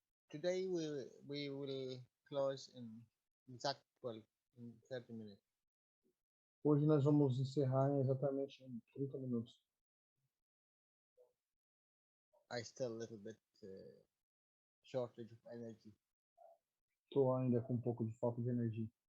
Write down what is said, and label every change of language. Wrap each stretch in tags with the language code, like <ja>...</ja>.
<en>Today we will close in exact 12 in 30 minutes.</en> <pt>Hoje nós vamos encerrar em exatamente 30 minutos.</pt> <en>I still a little bit shortage of energy.</en> <pt>Estou ainda com um pouco de falta de energia.</pt>